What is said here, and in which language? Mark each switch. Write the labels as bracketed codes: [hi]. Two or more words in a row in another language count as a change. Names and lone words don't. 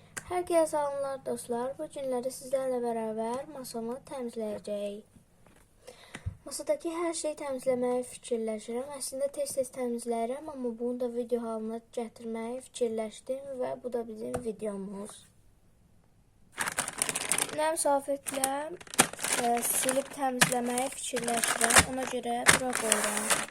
[tr] Herkese selamlar dostlar. [az] Bu günləri [tr] sizlerle beraber [az] masamı təmizləyəcəyik. [tr] Masadaki her şeyi [az] təmizləməyi fikirləşirəm. Əslində tez-tez təmizləyirəm, amma bunu da video halına gətirməyi fikirləşdim və bu da bizim videomuz. Nəm salfetlə silib təmizləməyi fikirləşirəm. Ona görə bura qoyuram.